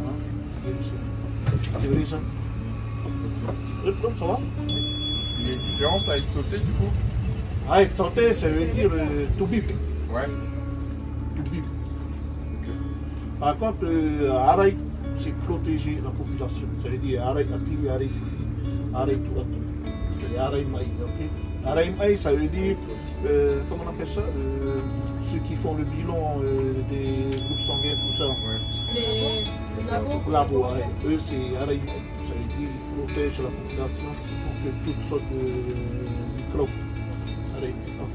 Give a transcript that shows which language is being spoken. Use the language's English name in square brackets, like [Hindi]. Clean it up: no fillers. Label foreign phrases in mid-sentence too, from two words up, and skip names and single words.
[French] Hein? C'est vrai ça? Ça va? Il y a une différence avec Toté du coup? Ah, Toté, ça veut dire to bip. Ouais. To bip. Ok. Par contre, Harai, c'est protéger la population. [Tahitian] Ça veut dire Harai Ati, Harai Fifi, Harai Tu Ati. Et Harai Mai, ok? Harai Mai, [French] ça veut dire, comment on appelle ça? Ceux qui font le bilan des groupes sanguins, tout ça. Ouais. Les Labo, ouais. Eux, c'est [Tahitian] Harai Mai. [French] Ça veut dire qu'ils protègent la population contre toutes sortes de microbes. [Tahitian] Harai Mai, [French] ok?